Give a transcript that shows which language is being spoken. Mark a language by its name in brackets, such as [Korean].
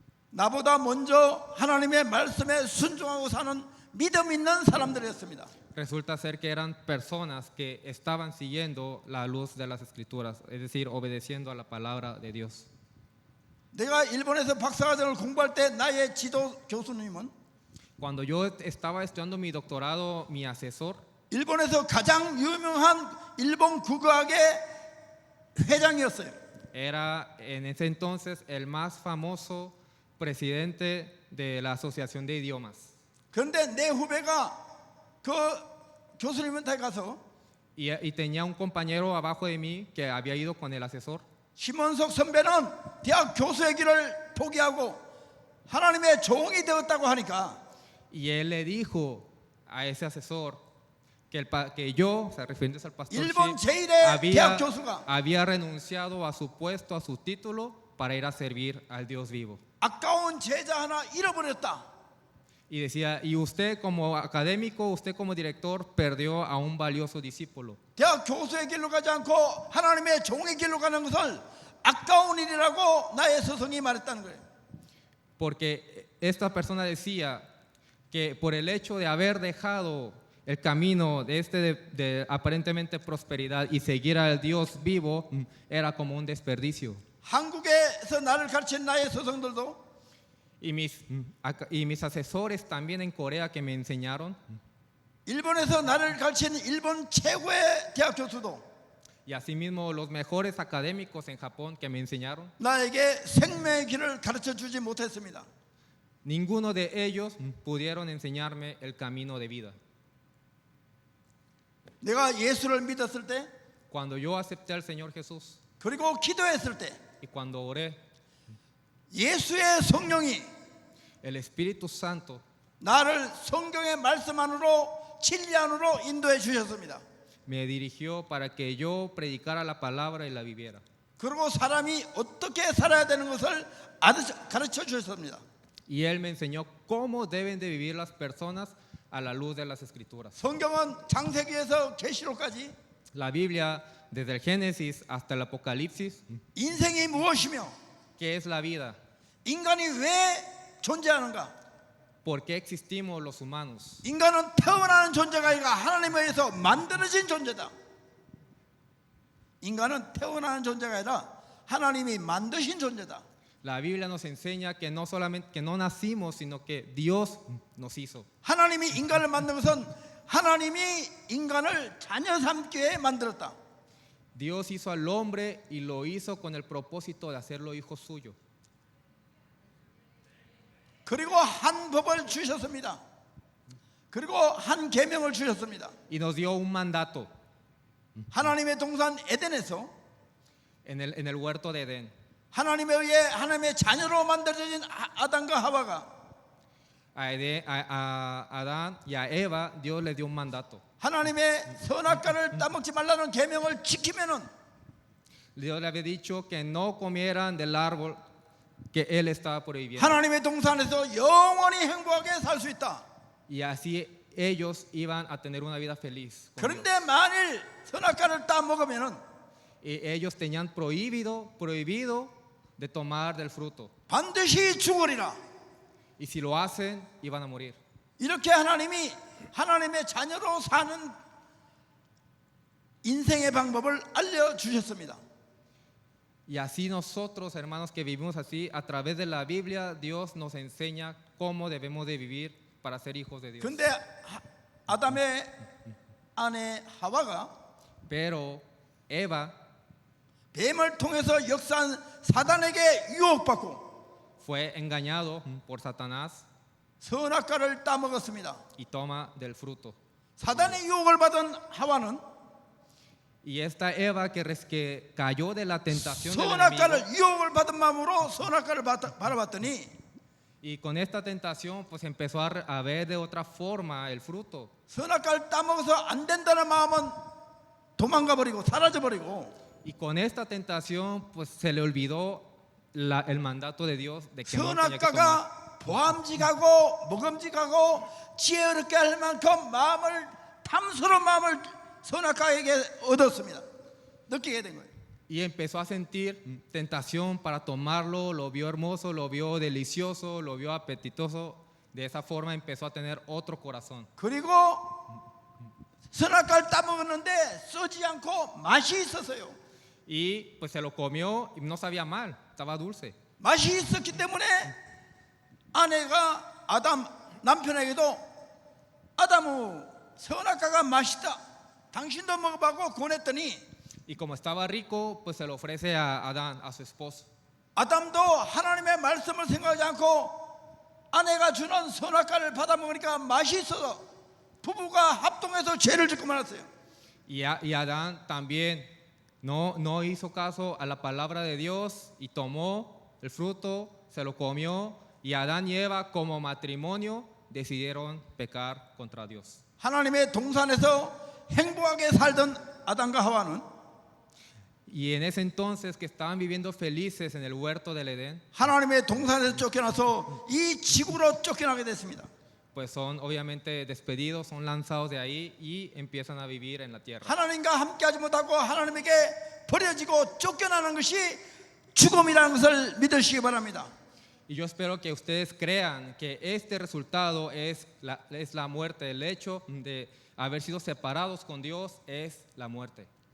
[Korean] 나보다 먼저 하나님의 말씀에 순종하고 사는 믿음 있는 사람들이었습니다. [Spanish] resulta ser que eran personas que estaban siguiendo la luz de las Escrituras, es decir, obedeciendo a la palabra de Dios. [Korean] 내가 일본에서 박사과정을 공부할 때 나의 지도 교수님은 [Spanish] Cuando yo estaba estudiando mi doctorado, mi asesor [Korean] 일본에서 가장 유명한 일본 국어학의 회장이었어요. [Spanish] era en ese entonces el más famoso presidente de la Asociación de Idiomas. [Korean] 그런데 내 후배가 그 교수님한테 가서 [Spanish] Y tenía un compañero abajo de mí que había ido con el asesor. [Korean] 심원석 선배는 대학 교수의 길을 포기하고 하나님의 종이 되었다고 하니까 [Spanish] Y él le dijo a ese asesor que yo, o sea, refiriéndose al pastor [Korean] 일본 [Spanish] Shi, [Korean] 제1의 대학 교수가 [Spanish] había renunciado a su puesto, a su título, para ir a servir al Dios vivo. [Korean] 아까운 제자 하나 잃어버렸다. [Spanish] Y decía, y usted como académico, usted como director, perdió a un valioso discípulo. [Korean] 대학 교수의 길로 가지 않고 하나님의 종의 길로 가는 것을 아까운 일이라고 나의 스승이 말했다는 거예요. [Spanish] Porque esta persona decía que por el hecho de haber dejado el camino de aparentemente prosperidad y seguir al Dios vivo, era como un desperdicio. [Korean] 한국에서 나를 가르친 나의 스승들도 [Spanish] Y mis asesores también en Corea que me enseñaron, [Korean] 일본에서 나를 가르친 일본 최고의 대학 교수도 [Spanish] y asimismo los mejores académicos en Japón que me enseñaron, [Korean] 나에게 생명의 길을 가르쳐 주지 못했습니다. [Spanish] ninguno de ellos pudieron enseñarme el camino de vida. [Korean] 내가 예수를 믿었을 때 [Spanish] Cuando yo acepté al Señor Jesús [Korean] 그리고 기도했을 때 [Spanish] y cuando oré, [Korean] 예수의 성령이 [Spanish] el Espíritu Santo [Korean] 나를 성경의 말씀 안으로 진리 안으로 인도해 주셨습니다. [Spanish] me dirigió para que yo predicara la palabra y la viviera. [Korean] 그리고 사람이 어떻게 살아야 되는 것을 가르쳐 주셨습니다. [Spanish] Y Él me enseñó cómo deben de vivir las personas a la luz de las Escrituras. [Korean] 성경은 창세기에서 계시록까지 [Spanish] La Biblia, desde el Génesis hasta el Apocalipsis, [Korean] 인생이 무엇이며 [Spanish] ¿qué es la vida? [Korean] 인간이 왜 존재하는가? [Spanish] ¿Por qué existimos los humanos? [Korean] 인간은 태어나는 존재가 아니라 하나님에 의해서 만들어진 존재다. 인간은 태어나는 존재가 아니라 하나님이 만드신 존재다. [Spanish] La Biblia nos enseña que no solamente que no nacimos, sino que Dios nos hizo. [Korean] 하나님이 인간을 만든 것은 하나님이 인간을 자녀 삼기에 만들었다. [Spanish] Dios hizo al hombre y lo hizo con el propósito de hacerlo hijo suyo. [Korean] 그리고 한 법을 주셨습니다. 그리고 한 계명을 주셨습니다. [Spanish] Y nos dio un mandato [Korean] 하나님의 동산 에덴에서 [Spanish] en el huerto de Edén. [Korean] 하나님에 의해 하나님의 자녀로 만들어진 아담과 하와가 [Spanish] a Adán y a Eva, Dios les dio un mandato. [Korean] 하나님의 선악과를 따먹지 말라는 계명을 지키면은 [Spanish] Dios le había dicho que no comieran del árbol que Él estaba prohibiendo. [Korean] 하나님의 동산에서 영원히 행복하게 살 수 있다. [Spanish] Y así ellos iban a tener una vida feliz con Dios. [Korean] 그런데 만일 선악과를 따먹으면은 [Spanish] Y ellos tenían prohibido de tomar del fruto. [Korean] 반드시 죽으리라. [Spanish] Y si lo hacen, iban a morir. [Korean] 이렇게 하나님이 하나님의 자녀로 사는 인생의 방법을 알려주셨습니다. [Spanish] Y así nosotros, hermanos, que vivimos así, a través de la Biblia, Dios nos enseña cómo debemos de vivir para ser hijos de Dios. [Korean] 근데 아담의 아내 하와가 [Spanish] Pero Eva [Korean] 뱀을 통해서 역사한 사단에게 유혹받고 [Spanish] fue engañado por Satanás [Korean] 선악과를 따먹었습니다. [Spanish] y toma del fruto. [Korean] 사단의 유혹을 받은 하와는 [Spanish] Y esta Eva que cayó de la tentación del enemigo, [Korean] 선악과를 유혹을 받은 마음으로 선악과를 바라봤더니 [Spanish] y con esta tentación pues empezó a ver de otra forma el fruto. [Korean] 선악과를 따먹어서 안 된다는 마음은 도망가 버리고 사라져 버리고 [Spanish] Y con esta tentación pues se le olvidó el mandato de Dios de que no tenía que tomar. [Korean] 선악과가 보암직하고 먹음직하고 지혜 어렵게 할 만큼 마음을 탐스러운 마음을 선악과에게 얻었습니다. 느끼게 된 거예요. [Spanish] Y empezó a sentir tentación para tomarlo, lo vio hermoso, lo vio delicioso, lo vio apetitoso. De esa forma empezó a tener otro corazón. [Korean] 그리고 선악과를 따먹었는데 쓰지 않고 맛이 있었어요. [Spanish] Y pues se lo comió y no sabía mal, estaba dulce. [Korean] 맛이 있었기 때문에 아내가 남편에게도 아담우 선악과가 맛있다. 당신도 먹어보고 권했더니 [Spanish] Y como estaba rico, pues se lo ofrece a Adán, a su esposo. [Korean] 아담도 하나님의 말씀을 생각하지 않고 아내가 주는 선악과를 받아 먹으니까 맛이 있어서 부부가 합동해서 죄를 짓고 말았어요. [Spanish] Y Adán también no hizo caso a la palabra de Dios y tomó el fruto, se lo comió. Y Adán y Eva como matrimonio decidieron pecar contra Dios. [Korean] 하나님의 동산에서 행복하게 살던 아담과 하와는 [Spanish] Y en ese entonces que estaban viviendo felices en el huerto del Edén, [Korean] 하나님의 동산에서 쫓겨나서 이 지구로 쫓겨나게 됐습니다. [Spanish] pues son obviamente despedidos, son lanzados de ahí y empiezan a vivir en la tierra. [Korean] 하나님과 함께하지 못하고 하나님에게 버려지고 쫓겨나는 것이 죽음이라는 것을 믿으시기 바랍니다. [Spanish] Y yo espero que ustedes crean que este resultado es la muerte. El hecho de haber sido separados con Dios es la muerte.